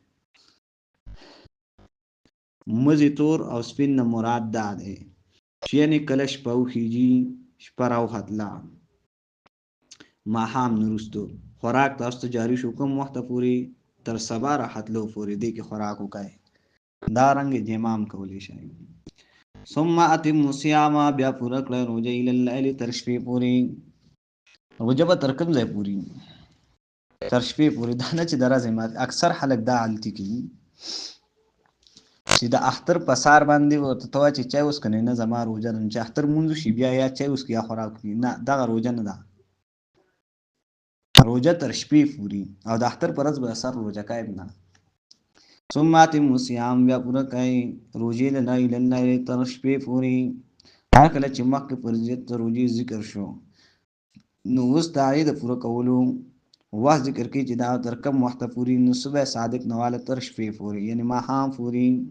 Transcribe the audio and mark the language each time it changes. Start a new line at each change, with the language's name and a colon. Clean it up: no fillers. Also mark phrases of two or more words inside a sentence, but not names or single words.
Pashto: مزې تور او سپین نه مراد دا دی چې یعنې کله شپه وخیږي شپه راوختله ماښام نه وروستو خوراک تاسو ته جاري شو کوم وخته پورې تر سبا راختلو پورې دې کې خوراک وکړئ دارنګې جمام کولی شئ
Arabic: ثم اتموا الصيام
Pashto: بیا پوره کړئ روژه
Arabic: الی الليل
Pashto: تر شپې پورې روژه به تر کوم ځای پورې تر شپې پورې دا نه چې د ورځې مات اکثر خلک دا غلطي کوي چې د اختر په سهار باندې ورته ته وایې چې چای وڅښه نه زما روژه ده چې اختر لمونځ وشي بیا یا چای وڅښي یا خوراک وکړي نه دغه روژه نه ده روژه تر شپې پورې او د اختر په ورځ به سر روژه کوئ نه
Arabic: ثم اتموا الصيام
Pashto: بیا پوره کوئ روژې
Arabic: الی الليل
Pashto: تر شپې پورې هر کله چې مخکې فرضیت د روژې ذکر شو نو اوس د هغې د پوره کولو وخت ذکر کوي چې دا تر کم وخته پورې نو صبح صادق نه واله تر شپې پورې یعنې ماښام پورې